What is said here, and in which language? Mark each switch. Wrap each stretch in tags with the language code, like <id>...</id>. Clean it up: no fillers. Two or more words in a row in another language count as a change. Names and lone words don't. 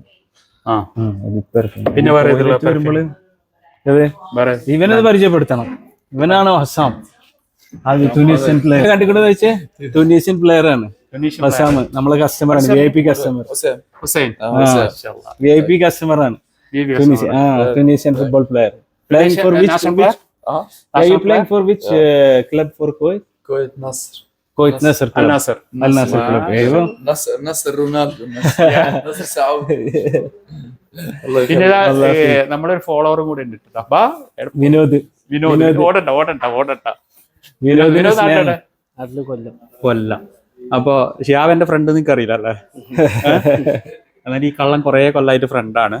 <en>edit perfume</en> <ml>പിന്നെ വരുമ്പോൾ ഇവനത് പരിചയപ്പെടുത്തണം. ഇവനാണ് ഹസാം. അത്</ml> <en>tunisian player</en> <ml>കണ്ടിക്കൂടെ വെച്ചേ</ml> <en>tunisian player</en> <ml>ആണ് ഹസാം. നമ്മളെ കസ്റ്റമർ ആണ്,</ml> <en>VIP customer.</en> <ml>ഹുസൈൻ</ml> <en>VIP customer</en> <ml>ആണ്.</ml> <en>tunisian football player. Playing for which are you playing for which club for Kuwait? Kuwait Nasr. Kuwait Nasr club. Al Nasr club. ايوه Nasr Ronaldo. Nasr Saoudi.</en> <ml>പിന്നെ നമ്മുടെ ഒരു ഫോളോവറും കൂടെ ഉണ്ട് ട്ടോ. ബാ, വിനോദ് ഓടണ്ട കൊല്ലം. അപ്പൊ ഷിയാബ് എന്റെ ഫ്രണ്ട് നിങ്ങൾക്ക് അറിയില്ല അല്ലേ? എന്നാൽ ഈ കള്ളൻ കുറെ കൊല്ലായിട്ട് ഫ്രണ്ടാണ്.</ml>